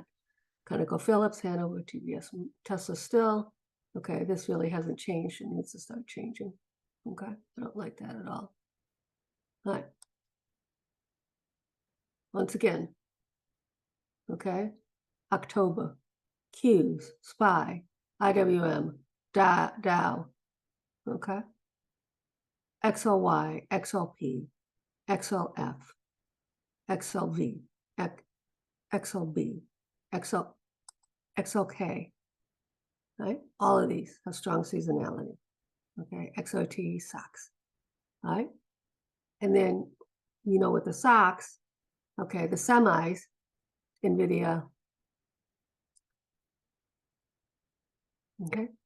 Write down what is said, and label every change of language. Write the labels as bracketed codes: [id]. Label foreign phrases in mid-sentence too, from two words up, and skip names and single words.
[en] ConocoPhillips, Hanover, TBS, Tesla still. Okay, this really hasn't changed. It needs to start changing. Okay, I don't like that at all. All right. Once again, okay, October, Qs, SPY, IWM, Dow, okay, XLY, XLP, XLF, XLV, XLB, XLK, right? All of these have strong seasonality, okay? XOT, SOX, right? And then, you know, with the SOX, okay, the semis, NVIDIA, okay?